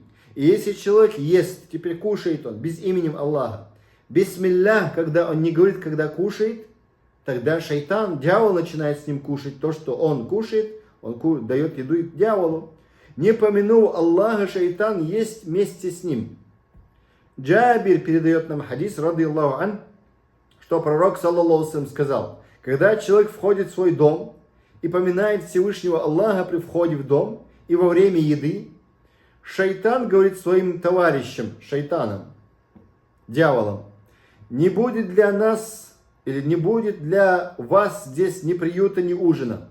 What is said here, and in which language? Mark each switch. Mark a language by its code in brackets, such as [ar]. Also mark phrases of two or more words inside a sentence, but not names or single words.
[ru] И если человек ест, теперь кушает он без имени Аллаха, бисмиллях, когда он не говорит, когда кушает, тогда шайтан, дьявол начинает с ним кушать то, что он кушает, он дает еду дьяволу. Не помянув Аллаха, шайтан есть вместе с ним. Джабир передает нам хадис, [ar] رضي الله عنه, [ru] что пророк, [ar] صلى الله عليه وسلم, [ru] сказал: когда человек входит в свой дом и поминает Всевышнего Аллаха при входе в дом и во время еды, шайтан говорит своим товарищам, шайтанам, дьяволам: не будет для нас или не будет для вас здесь ни приюта, ни ужина.